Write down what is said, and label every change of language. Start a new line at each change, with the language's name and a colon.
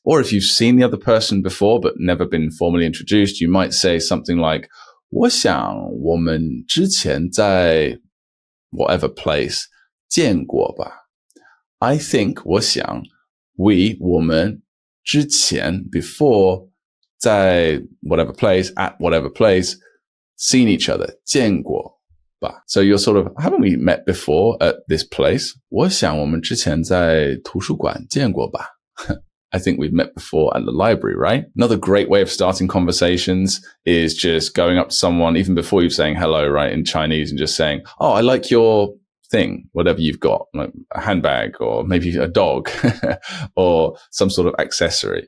English: Or if you've seen the other person before but never been formally introduced, you might say something like,
Chinese: 我想我们之前在 whatever place 见过吧?
English: I think
Chinese: 我想
English: we
Chinese: 我们之前
English: before 在 whatever place at whatever place seen each other
Chinese: 见过吧?
English: So you're sort of, haven't we met before at this place?
Chinese: 我想我们之前在图书馆见过吧?
English: I think we've met before at the library, right? Another great way of starting conversations is just going up to someone, even before you're saying hello, right, in Chinese, and just saying, oh, I like your thing, whatever you've got, like a handbag or maybe a dog or some sort of accessory.